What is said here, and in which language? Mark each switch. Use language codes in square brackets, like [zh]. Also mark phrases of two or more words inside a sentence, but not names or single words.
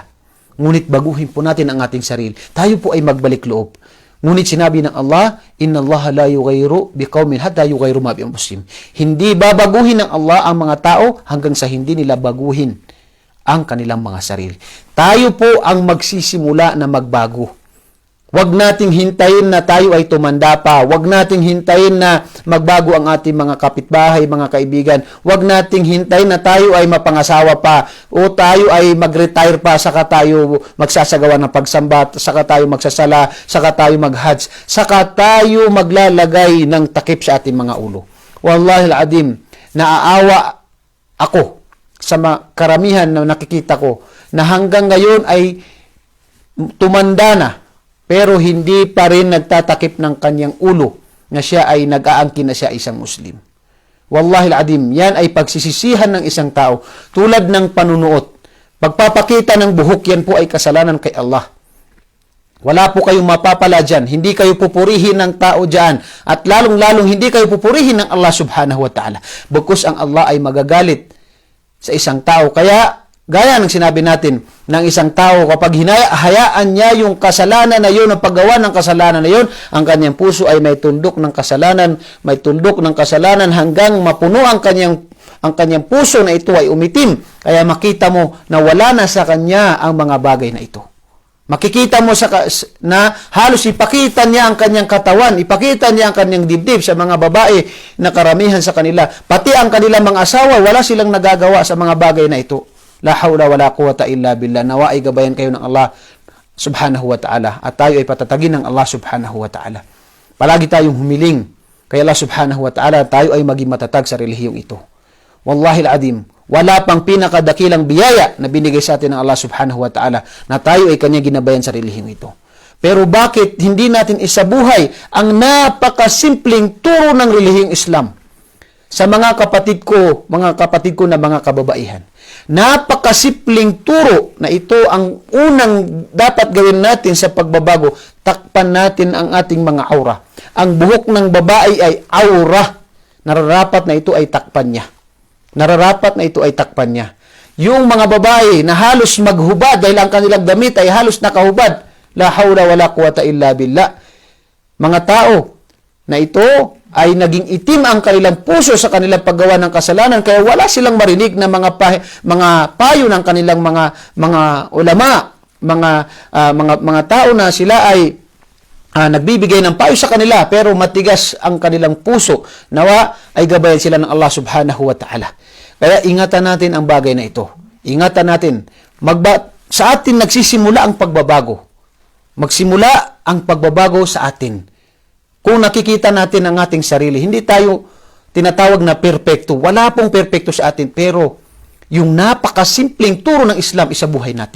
[tl] Ngunit baguhin po natin ang ating sarili. Tayo po ay magbalik loob. Ngunit sinabi ng Allah, [ar] "إن الله لا يغير بقوم حتى يغير ما بأنفسهم." [tl] Hindi babaguhin ng Allah ang mga tao hanggang sa hindi nila baguhin ang kanilang mga sarili. Tayo po ang magsisimula na magbago. Huwag nating hintayin na tayo ay tumanda pa. Huwag nating hintayin na magbago ang ating mga kapitbahay, mga kaibigan. Huwag nating hintayin na tayo ay mapangasawa pa o tayo ay mag-retire pa saka tayo magsasagawa ng pagsamba, saka tayo magsasala, saka tayo mag-hajj, saka tayo maglalagay ng takip sa ating mga ulo. [ar] والله العظيم, [tl] naaawa ako sa karamihan na nakikita ko na hanggang ngayon ay tumanda na pero hindi pa rin nagtatakip ng kanyang ulo na siya ay nag-aangkin na siya isang Muslim. [ar] والله العظيم, [tl] yan ay pagsisisihan ng isang tao tulad ng panunuot. Pagpapakita ng buhok, yan po ay kasalanan kay Allah. Wala po kayong mapapala dyan. Hindi kayo pupurihin ng tao dyan. At lalong-lalong hindi kayo pupurihin ng Allah [ar] سبحانه وتعالى. [tl] Bagkus ang Allah ay magagalit sa isang tao. Kaya, gaya ng sinabi natin, ng isang tao, kapag hayaan niya yung kasalanan na yun, ang paggawa ng kasalanan na yun, ang kanyang puso ay may tuldok ng kasalanan hanggang mapuno ang kanyang puso na ito ay umitim. Kaya makita mo na wala na sa kanya ang mga bagay na ito. Makikita mo na halos ipakita niya ang kanyang katawan, ipakita niya ang kanyang dibdib sa mga babae na karamihan sa kanila. Pati ang kanilang mga asawa, wala silang nagagawa sa mga bagay na ito. [ar] لا حول ولا قوة إلا بالله. [tl] Nawa ay gabayan kayo ng Allah [ar] سبحانه وتعالى [tl] at tayo ay patatagin ng Allah [ar] سبحانه وتعالى. [tl] Palagi tayong humiling kay Allah [ar] سبحانه وتعالى, [tl] tayo ay maging matatag sa relihiyong ito. [ar] والله العظيم, [tl] wala pang pinakadakilang biyaya na binigay sa atin ng Allah [ar] سبحانه وتعالى [tl] na tayo ay kanya ginabayan sa relihiyong ito. Pero bakit hindi natin isabuhay ang napakasimpleng turo ng relihiyong Islam sa mga kapatid ko na mga kababaihan? Napakasimpleng turo na ito ang unang dapat gawin natin sa pagbabago. Takpan natin ang ating mga aura. Ang buhok ng babae ay aura. Nararapat na ito ay takpan niya. Yung mga babae na halos maghubad dahil ang kanilang damit ay halos nakahubad. [ar] لا حول ولا قوة إلا بالله. [tl] Mga tao na ito ay naging itim ang kanilang puso sa kanilang paggawa ng kasalanan, kaya wala silang marinig na mga payo ng kanilang mga ulama, mga tao na sila ay nagbibigay ng payo sa kanila pero matigas ang kanilang puso. Nawa ay gabayan sila ng Allah [ar] سبحانه وتعالى. [tl] Kaya ingatan natin ang bagay na ito. Ingatan natin. Sa atin nagsisimula ang pagbabago. Magsimula ang pagbabago sa atin. Kung nakikita natin ang ating sarili, hindi tayo tinatawag na perpekto. Wala pong perpekto sa atin, pero yung napakasimpleng turo ng Islam, isabuhay natin.